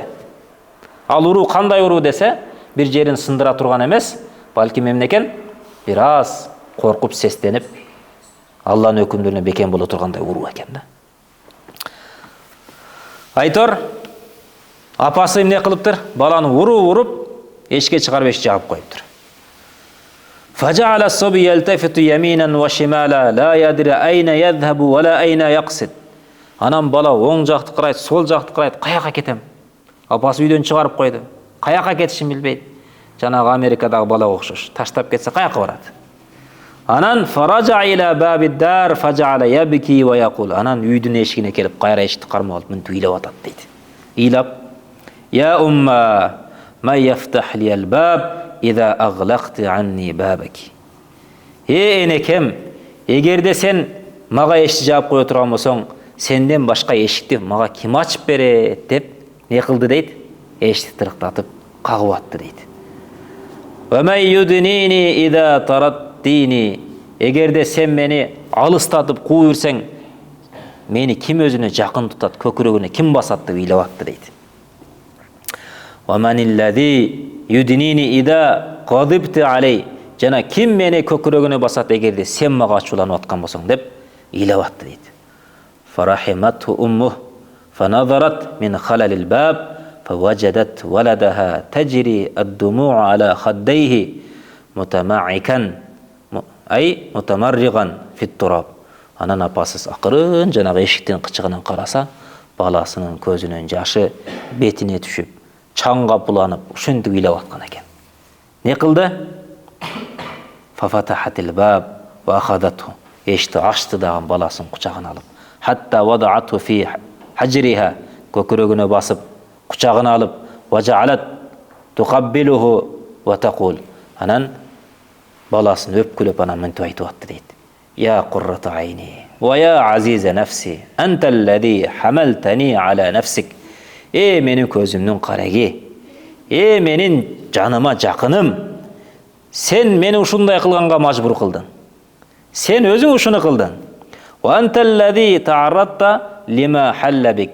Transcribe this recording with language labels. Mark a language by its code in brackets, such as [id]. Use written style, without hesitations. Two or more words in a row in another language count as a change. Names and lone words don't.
[ky] Ал уруу кандай уруу десе, бир жерин сындыра турган эмес, балки эмне экен? Бир аз коркуп, сестенип, Алланын өкүмдөрүнө бекем боло тургандай уруу экен да. Айтор апасы эмне кылыптыр? Баланы уруп, эшикке чыгарып эшикти жаап коюптур. [ar] فجعل الصبي يلتفت يمينا وشمالا لا يدري أين يذهب ولا أين يقصد. [ky] Анан бала оң жакты карайт, сол жакты карайт, каяка кетем? Апасы үйдөн чыгарып койду. Каяка кетишин билбейт. Жанагы Америкадагы балага окшош. Таштап кетсе каяка барат? [ar] Анан فرجع إلى باب الدار فجعل يبكي ويقول. [ky] Анан үйдүн эшигине келип, кайра эшикти кармап алып, мынтип ыйлап атат дейт. Ыйлап: [ar] "يا أمه من يفتح لي الباب إذا أغلقت عني بابك." [ky] Энекем, эгерде сен мага эшикти жаап кое турган болсоң, сенден башка эшикти мага ким ачып берет деп не кылды дейт? Эшикти тырыктатып кагып атты дейт. [ar] ومن يدنيني إذا طردتني. [ky] Эгерде сен мени алыстатып кууп жүрсең, мени ким өзүнө жакын тутат, көкүрөгүнө ким басат деп ыйлап атты дейт. [ar] ومن الذي يدنيني إذا غضبت علي. [ky] Жана ким мени көкүрөгүнө басат эгерде сен мага ачууланып аткан болсоң деп ыйлап атты дейт. [ar] فرحمته أمه فنظرت من خلال الباب فوجدت ولدها تجري الدموع على خديه متمعكا أي متمرغا في التراب. [ky] Анан апасы акырын жанагы эшиктин кычыгынан караса, баласынын көзүнөн жашы бетине түшүп, чаңга буланып, ушинтип ыйлап аткан экен. Не кылды? [ar] ففتحت الباب وأخذته. [ky] Эшикти ачты дагы баласын кучагына алып, [ar] حتى وضعته في حجرها, [ky] көкүрөгүнө басып, кучагына алып, [ar] وجعلت تقبله وتقول. [ky] Анан баласын өпкүлөп анан мынтип айтып атты дейт. [ar] يا قرة عيني ويا عزيزة نفسي أنت الذي حملتني على نفسك. [ky] Менин көзүмдүн караги, менин жаныма жакыным, сен мени ушундай кылганга мажбур кылдың. Сен өзүң ушуну кылдың. [ar] وأنت الذي تعرضت لما حل بك.